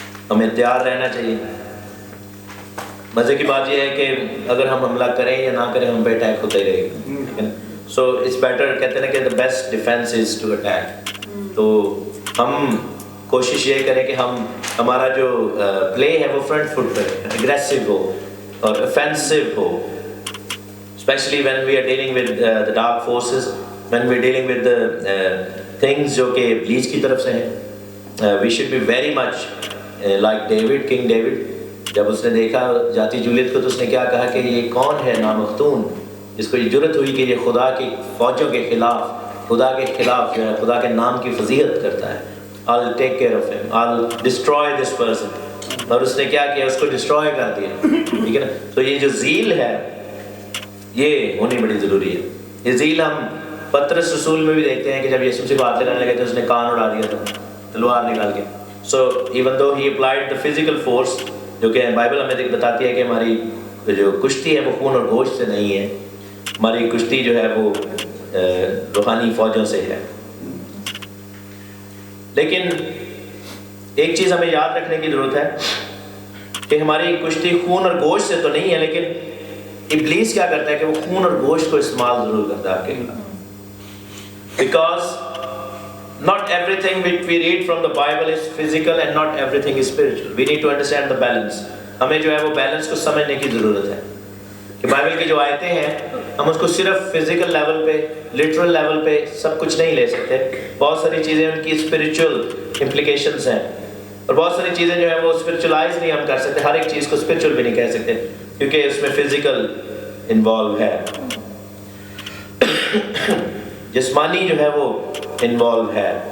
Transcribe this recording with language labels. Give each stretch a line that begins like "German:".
Urdu: ہمیں تیار رہنا چاہیے. مزے کی بات یہ ہے کہ اگر ہم حملہ کریں یا نہ کریں، ہم پہ اٹیک ہوتا ہی رہے گا.
English: so it's better,
Urdu: کہتے ہیں کہ
English: the best defense is to attack.
Urdu: تو ہم کوشش یہ کریں کہ ہمارا جو پلے ہے وہ فرنٹ فٹ پہ اگریسو ہو اور offensive ہو.
English: Especially when we are dealing with the dark forces, when we are dealing with the things
Urdu: جو کہ ابلیس کی طرف سے ہیں.
English: We should be very much like David, King David.
Urdu: جب اس نے دیکھا جاتی جولیت کو تو اس نے کیا کہا کہ یہ کون ہے نامختون، جس کو یہ جرت ہوئی کہ یہ خدا کی فوجوں کے خلاف، خدا کے خلاف جو ہے خدا کے نام کی فضیحت کرتا ہے.
English: I'll take care of him, I'll destroy this person.
Urdu: اور اس نے کیا کیا؟ اس کو ڈسٹروائے کر دیا. ٹھیک ہے نا. تو یہ جو ذیل ہے یہ ہونی بڑی ضروری ہے. یہ ذیل ہم پطرس رسول میں بھی دیکھتے ہیں کہ جب یسوع سے بات لگانے لگے تو اس نے کان اڑا دیا تھا تلوار نکال کے.
English: So even though he applied the physical force،
Urdu: جو کہ بائبل ہمیں بتاتی ہے کہ ہماری جو کشتی ہے وہ خون اور گوشت سے نہیں ہے، ہماری کشتی جو ہے وہ روحانی فوجوں سے ہے. لیکن ایک چیز ہمیں یاد رکھنے کی ضرورت ہے کہ ہماری کشتی خون اور گوشت سے تو نہیں ہے، لیکن ابلیس کیا کرتا ہے کہ وہ خون اور گوشت کو استعمال ضرور کرتا ہے آپ کے خلاف.
English: Because not everything which we read from the Bible is physical and not everything is spiritual. We need to understand the balance.
Urdu: ہمیں جو ہے وہ بیلنس کو سمجھنے کی ضرورت ہے کہ بائبل کی جو آیتیں ہیں ہم اس کو صرف فزیکل لیول پہ، لٹرل لیول پہ سب کچھ نہیں لے سکتے. بہت ساری چیزیں ان کی اسپرچل امپلیکیشنز ہیں، اور بہت ساری چیزیں جو ہے وہ اسپرچلائز نہیں ہم کر سکتے. ہر ایک چیز کو اسپرچل بھی نہیں کہہ سکتے کیونکہ اس میں فزیکل انوالو ہے، جسمانی جو ہے وہ انوالو ہے.